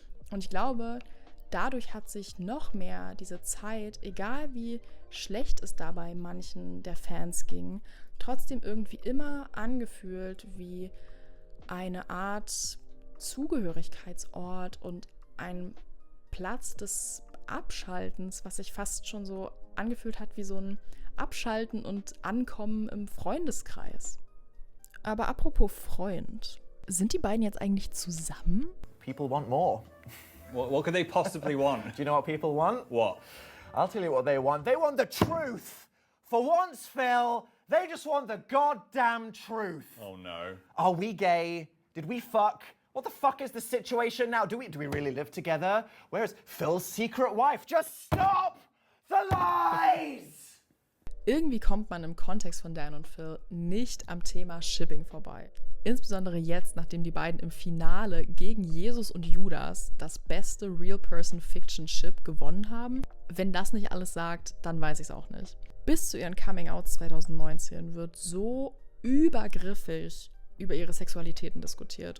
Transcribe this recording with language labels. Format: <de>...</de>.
<de>Und ich glaube, dadurch hat sich noch mehr diese Zeit, egal wie schlecht es dabei manchen der Fans ging, trotzdem irgendwie immer angefühlt wie eine Art Zugehörigkeitsort und ein Platz des Abschaltens, was sich fast schon so angefühlt hat wie so ein Abschalten und Ankommen im Freundeskreis. Aber apropos Freund, sind die beiden jetzt eigentlich zusammen?</de> <en>People want more. What could they possibly want? Do you know what people want? What? I'll tell you what they want. They want the truth. For once, Phil, They just want the goddamn truth. Oh no. Are we gay? Did we fuck? What the fuck is the situation now? Do we really live together? Where is Phil's secret wife? Just stop the lies!</en> <de>Irgendwie kommt man im Kontext von Dan und Phil nicht am Thema Shipping vorbei. Insbesondere jetzt, nachdem die beiden im Finale gegen Jesus und Judas das beste Real-Person-Fiction-Ship gewonnen haben. Wenn das nicht alles sagt, dann weiß ich es auch nicht. Bis zu ihren Coming-Outs 2019 wird so übergriffig über ihre Sexualitäten diskutiert.</de>